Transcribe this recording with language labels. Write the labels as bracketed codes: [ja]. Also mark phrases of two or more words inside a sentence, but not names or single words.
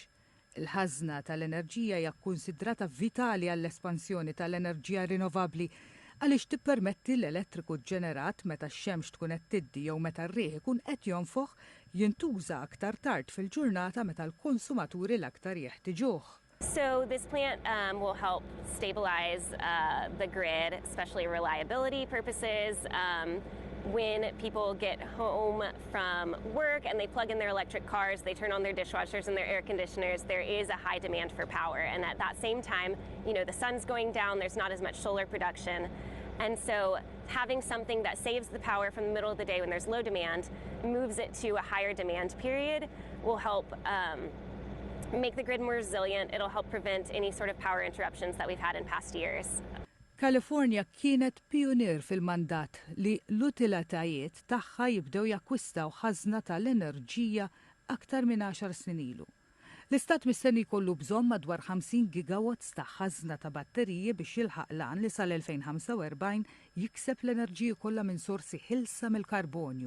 [mt] Il-ħażna tal-enerġija hija kkunsidrata vitali għall-espansjoni tal-enerġija rinnovabbli għaliex tippermetti l-elettriku ġenerat meta x-xemx tkun qed tiddi jew meta r-riħ ikun qed jonfoħ jintuża aktar tard fil-ġurnata meta l-konsumaturi l-aktar jeħtieġuh. [en] So this plant will help stabilize the grid, especially reliability purposes. When people get home from work and they plug in their electric cars, they turn on their dishwashers and their air conditioners, there is a high demand for power. And at that same time, the sun's going down, there's not as much solar production. And so having something that saves the power from the middle of the day when there's low demand, moves it to a higher demand period, will help make the grid more resilient. It'll help prevent any sort of power interruptions that we've had in past years. [mt] Kalifornja kienet pionier fil-mandat li l-utilitajiet tagħha jibdew jakkwistaw ħażna tal-enerġija aktar minn 10 snin ilu. L-istat mistenni jkollu bżonn madwar 50 gigawatts ta' ħażna ta' batteriji biex jilħaq lan li sal-2045 jikseb l-enerġija kollha minn sorsi ħilsa mill-karbonju.